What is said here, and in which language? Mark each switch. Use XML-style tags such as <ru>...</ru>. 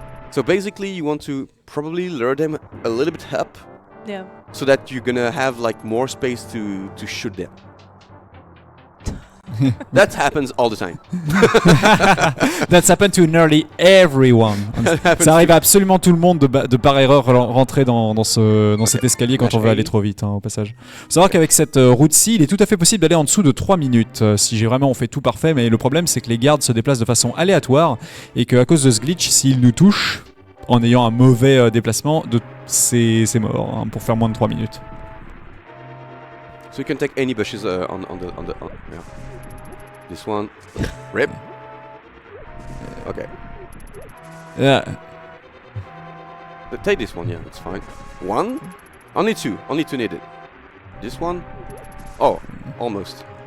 <en>So basically, you want to probably lure them a little bit up, Yeah. so that you're gonna have like more space to shoot them. That happens all the time. That's happened to nearly everyone.</en> <fr>Ça arrive à absolument tout le monde de par erreur rentrer dans cet escalier quand on veut aller trop vite, au passage. Faut savoir qu'avec cette route-ci, il est tout à fait possible d'aller en dessous de 3 minutes si on fait tout parfait, mais le problème c'est que les gardes se déplacent de façon aléatoire et qu'à cause de ce glitch, s'ils nous touchent, en ayant un mauvais déplacement, c'est mort hein, pour faire moins de 3 minutes.</fr> <en>So you can take any bushes on yeah. This one, rip. Okay. Yeah. But take this one, yeah, it's fine. One, only two needed. This one, oh, almost.</en>